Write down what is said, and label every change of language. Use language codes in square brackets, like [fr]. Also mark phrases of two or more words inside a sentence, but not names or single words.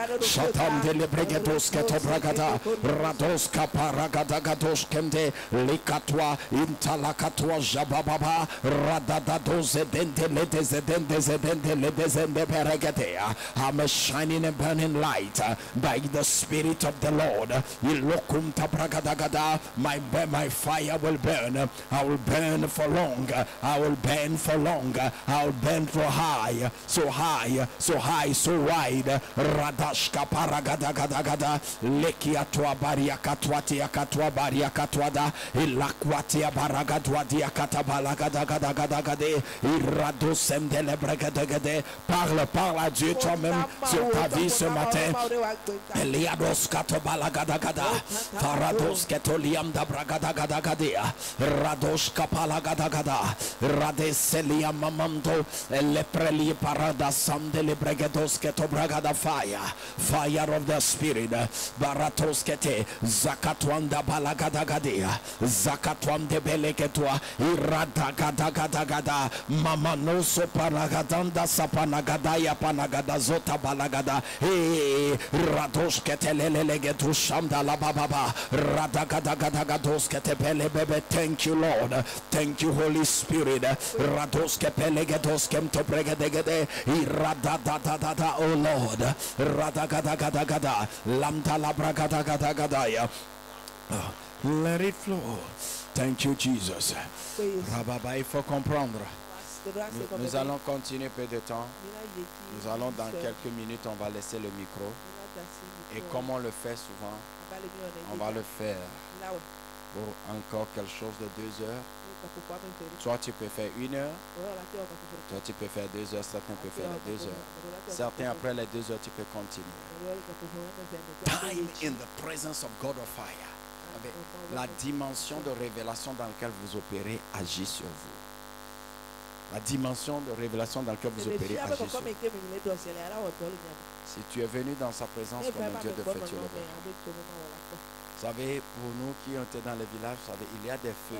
[en] Chatam de lebregetos ketobragada, rados kaparagadagados kende, likatwa, intalakatwa jabababa, radadados edende ledezende beregadea. I'm a shining and burning light by the Spirit of the Lord. Ilokum tabragadagada, my fire will burn. I will burn for long. I will burn for long. I will burn for high, so high, so high, so wide. Radashka paragadagada, lekiatwa bariakatwatia katwa bariakatwada, ilakwatia baragadwadia katabalagadagade, iradosem de lebregadagade. [fr] Parle à Dieu toi-même sur ta vie ce matin. Eliados katobalagadagada, farados ketoliam da bragadagadagadea, rados kapalagadagada, radeseliam mamando, lepreli parada sande lebregados ketobragada [en] fire of the Spirit, baratos kete, zakatwanda balagadagadea, zakatwande beleketwa, iradagadagada, mamanoso paragadanda sapanagadaya panagadazota balagada, rados ketelelegetu shamda la bababa, radagadagadados ketepelebebe. Thank you, Lord. Thank you, Holy Spirit. Rados kepelegedos kemto bregadegede, iradadadada, oh Lord. Radagadagada, lamda la bragadagadagadaya. Let it flow. Thank you, Jesus. [fr] Rababa, il faut comprendre. Nous allons continuer peu de temps. Nous allons dans quelques minutes, on va laisser le micro. Et comme on le fait souvent, on va le faire pour encore quelque chose de 2 heures. Soit tu peux faire 1 heure, toi tu peux faire 2 heures, certains peuvent faire 2 heures. Certains après les 2 heures tu peux continuer. [en] Time in the presence of God of fire. [fr] La dimension de révélation dans laquelle vous opérez agit sur vous. La dimension de révélation dans laquelle vous opérez agit sur vous. Si tu es venu dans sa présence comme un Dieu de feu, tu le verras. Vous savez, pour nous qui étaient dans les villages, vous savez, il y a des feux.